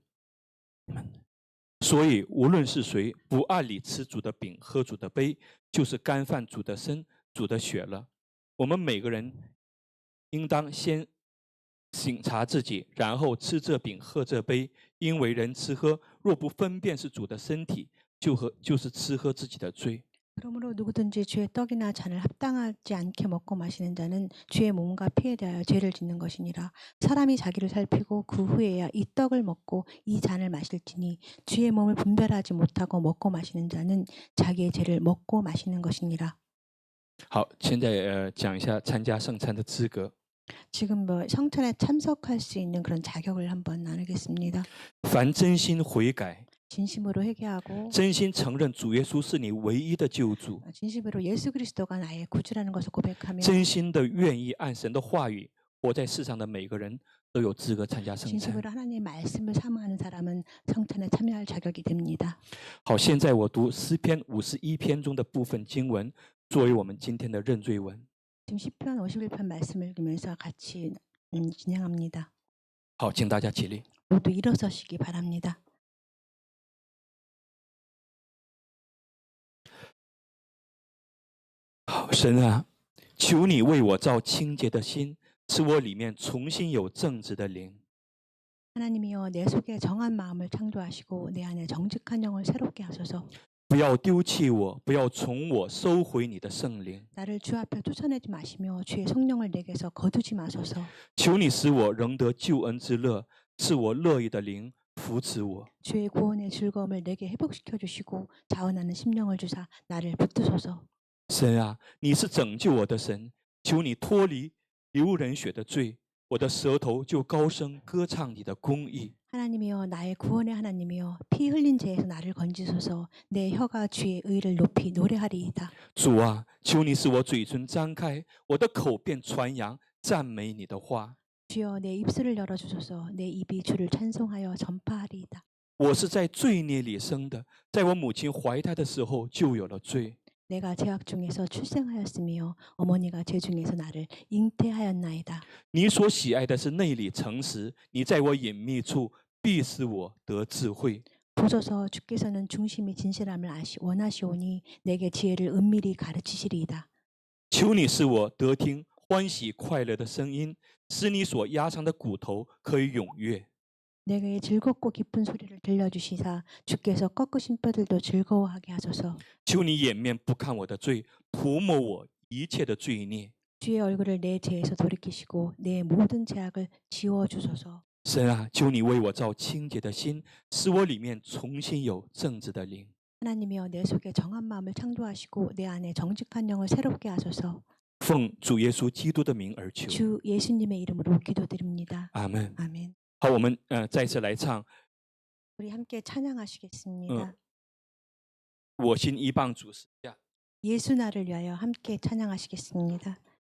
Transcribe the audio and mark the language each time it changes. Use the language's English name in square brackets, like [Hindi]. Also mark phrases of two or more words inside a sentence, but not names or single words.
[Chinese] 所以无论是谁不按理吃主的饼，喝主的杯，就是干犯主的身、主的血了。我们每个人应当先省察自己，然后吃这饼，喝这杯。因为人吃喝，若不分辨是主的身体， 就是吃喝自己的罪。 [Korean] 그러므로 누구든지 주의 떡이나 잔을 합당하지 않게 먹고 마시는 자는 주의 몸과 피에 대하여 죄를 짓는 것이니라. 사람이 자기를 살피고 그 후에야 이 떡을 먹고 이 잔을 마실지니 주의 몸을 분별하지 못하고 먹고 마시는 자는 자기의 죄를 먹고 마시는 것이니라. [Chinese] 好，现在讲一下参加圣餐的资格。 [Korean] 지금 뭐 성찬에 참석할 수 있는 그런 자격을 한번 나누겠습니다. [Chinese] 凡真心悔改， [Korean] 진심으로 회개하고 [Chinese] 真心承认主耶稣是你唯一的救主， [Korean] 진심으로 예수 그리스도가 나의 구주라는 것을 고백하며 [Chinese] 真心的愿意按神的话语活在世上的每个人都有资格参加圣餐。 [Korean] 진심으로 하나님의 말씀을 사모하는 사람은 성찬에 참여할 자격이 됩니다. [Chinese] 好，现在我读诗篇51篇中的部分经文，作为我们今天的认罪文。 [Korean] 지금 시편 51편 말씀을 읽으면서 같이 진행합니다. [Chinese] 好，请大家起立。 [Korean] 모두 일어서시기 바랍니다. [Chinese] 好，神啊，求你为我造清洁的心，使我里面重新有正直的灵。 [Korean] 하나님이여 내 속에 정한 마음을 창조하시고 내 안에 정직한 영을 새롭게 하소서. [Chinese] 不要丢弃我，不要从我收回你的圣灵。 [Korean] 나를 주 앞에 쫓아내지 마시며 주의 성령을 내게서 거두지 마소서. [Chinese] 求你使我仍得救恩之乐，赐我乐意的灵扶持我。 [Korean] 주의 구원의 즐거움을 내게 회복시켜 주시고 자원하는 심령을 주사 나를 붙드소서. [Chinese] 神啊，你是拯救我的神，求你脱离流人血的罪，我的舌头就高声歌唱你的公义。 [Korean] 하나님이여 나의 구원의 하나님이여 피 흘린 죄에서 나를 건지소서. 내 혀가 주의 의를 높이 노래하리이다. [Chinese] 主啊，求你使我嘴唇张开，我的口便传扬赞美你的话。 [Korean] 주여 내 입술을 열어주소서. 내 입이 주를 찬송하여 전파하리이다. [Chinese] 我是在罪孽里生的，在我母亲怀胎的时候就有了罪。 [Korean] 내가 죄악 중에서 출생하였으며 어머니가 죄 중에서 나를 잉태하였나이다. [Chinese] 你所喜爱的是内里诚实，你在我隐秘处必使我得智慧。 [Korean] 보소서 주께서는 중심이 진실함을 원하시오니 내게 지혜를 은밀히 가르치시리이다. [Chinese] 求你使我得听欢喜快乐的声音，使你所压伤的骨头可以踊跃。 [Korean] 내게 즐겁고 기쁜 소리를 들려주시사 주께서 꺾으신 뼈들도 즐거워하게 하소서. [Chinese] 求你掩面不看我的罪，涂抹我一切的罪孽。 [Korean] 주의 얼굴을 내 죄에서 돌이키시고 내 모든 죄악을 지워주소서. [Chinese] 神啊，求你为我造清洁的心，使我里面重新有正直的灵。 [Korean] 하나님이여 내 속에 정한 마음을 창조하시고 내 안에 정직한 영을 새롭게 하소서. [Chinese] 奉主耶稣基督的名而求， [Korean] 주 예수님의 이름으로 기도드립니다. [Chinese] 阿门。 [Korean] 아멘. [Chinese] 好，我们再次来唱 [Korean] 우리 함께 찬양하시겠습니다. [Chinese] 我心依傍主十架。 [Korean] 예수 나를 위하여 함께 찬양하시겠습니다.